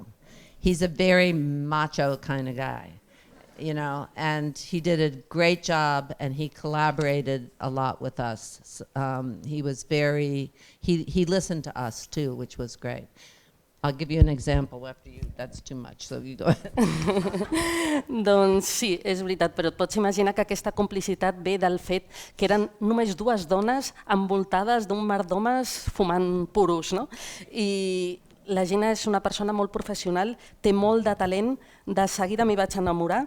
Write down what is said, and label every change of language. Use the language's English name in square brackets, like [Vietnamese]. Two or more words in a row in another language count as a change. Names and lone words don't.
[English] He's a very macho kind of guy, and he did a great job, and he collaborated a lot with us. He was he listened to us too, which was great. I'll give you an example after you, that's too much, so you go ahead. [Catalan] Doncs sí, és veritat, però et pots imaginar que aquesta complicitat ve del fet que eren només dues dones envoltades d'un mar d'homes fumant puros, no? I la Gina és una persona molt professional, té molt de talent, de seguida m'hi vaig enamorar.